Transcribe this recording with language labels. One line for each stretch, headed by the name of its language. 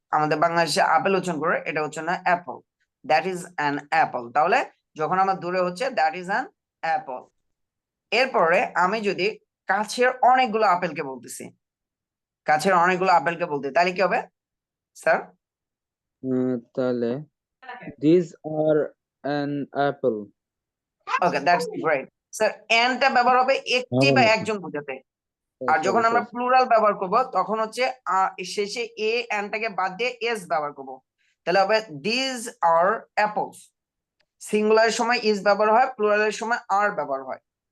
Bangla: আমাদের বাংলাদেশে আপেল উচ্চারণ করে, এটা হচ্ছে না Apple.
English: That is an apple.
Bangla: তাহলে যখন আমার দূরে হচ্ছে
English: That is an apple.
Bangla: এরপরে আমি যদি কাছের অনেকগুলো আপেলকে বলতেছি, কাছের অনেকগুলো আপেলকে বলতে, তাহলে কি হবে স্যার? তাহলে
English: these are an apple. Okay, that's great sir.
Bangla: এনটা ব্যবহার হবে একটি বা একজন বোঝাতে। আর
English: Sorry,
Bangla: যখন আমরা
English: sorry.
Bangla: প্লুরাল ব্যবহার করব তখন হচ্ছে শেষে এ এনটাকে বাদ দিয়ে এস ব্যবহার করব। তাহলে হবে
English: This are apples.
Bangla: সিঙ্গুলারের সময় ইজ ব্যবহার হয়, প্লুরালের সময় আর ব্যবহার হয়।